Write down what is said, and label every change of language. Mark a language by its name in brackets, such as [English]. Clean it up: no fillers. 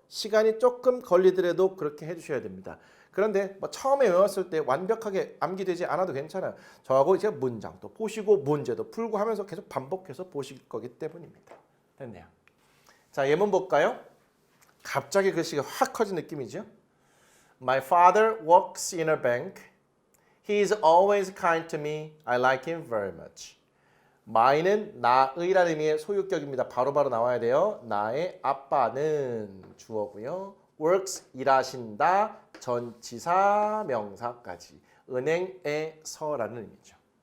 [Korean] 시간이 조금 걸리더라도 그렇게 해주셔야 됩니다. 그런데 뭐 처음에 외웠을 때 완벽하게 암기되지 않아도 괜찮아요. 저하고 이제 문장도 보시고 문제도 풀고 하면서 계속 반복해서 보실 거기 때문입니다. 됐네요. 자, 예문 볼까요? 갑자기 글씨가 확 커진 느낌이죠. [English] My father works in a bank. He is always kind to me. I like him very much. [Korean] my는 나의라는 의미의 소유격입니다. 바로바로 나와야 돼요. 나의 아빠는 주어고요. works 일하신다. 전치사 명사까지. 은행에서라는 의미죠.